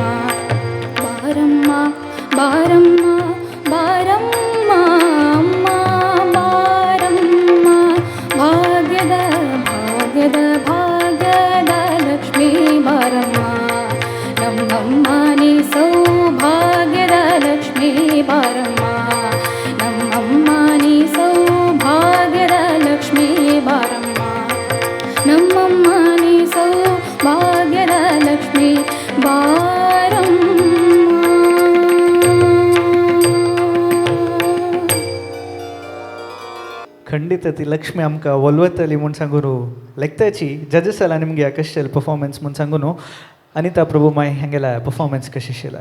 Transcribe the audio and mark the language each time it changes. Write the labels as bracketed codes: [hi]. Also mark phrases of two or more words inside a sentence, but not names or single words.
[kn] ಬಾರಮ್ಮ ಬಾರಮ್ಮ ಬಾರಮ್ಮ ಅಮ್ಮ ಬಾರಮ್ಮ ಭಾಗ್ಯದ ಭಾಗ್ಯದ ಭಾಗ್ಯದ ಲಕ್ಷ್ಮೀ ಬಾರಮ್ಮ ನಮ್ಮಮ್ಮ ನೀ ಸೌಭಾಗ್ಯದ ಲಕ್ಷ್ಮೀ ಬಾರಮ್ಮ ನಮ್ಮಮ್ಮ ನೀ ಸೌಭಾಗ್ಯದ ಲಕ್ಷ್ಮೀ ಬಾರಮ್ಮ ನಮ್ಮಮ್ಮ ನೀ ಸೌಭಾಗ್ಯದ ಲಕ್ಷ್ಮೀ [kok] खंडित ती लक्ष्मी आमकां वलवतली म्हूण सांगून लेखताची जजीस जाल्यार निमगे कशें जालें परफॉर्मन्स म्हूण सांगून अनिता प्रभू माय हेंगेला परफॉर्मन्स कशें आशिल्लें